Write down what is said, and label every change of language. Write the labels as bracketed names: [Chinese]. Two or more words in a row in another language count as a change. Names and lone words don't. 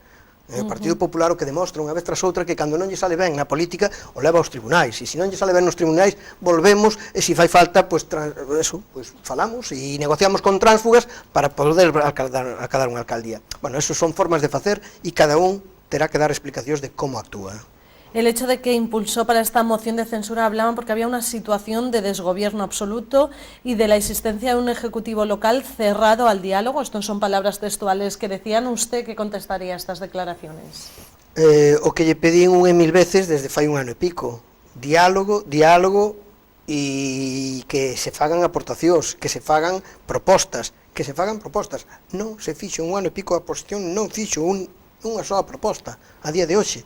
[Galician] O Partido Popular o que demostra unha vez tras outra que cando non lle sale ben na política o leva aos tribunais, e se non lle sale ben nos tribunais volvemos, e se fai falta pois falamos e negociamos con tránsfugas para poder acadar unha alcaldía. Bueno, eso son formas de facer e cada un terá que dar explicacións de como actúa. [Spanish] El hecho de que impulsó para esta moción de censura hablaban porque había una situación de desgobierno absoluto y de la existencia de un ejecutivo local cerrado al diálogo. Estas son palabras textuales que decían. ¿Usted qué contestaría a estas declaraciones? [Galician] O que lle pedín unha e mil veces desde fai un ano e pico. Diálogo e que se fagan aportacións, que se fagan propostas, Non se fixo un ano e pico a oposición, non fixo unha soa proposta a día de hoxe.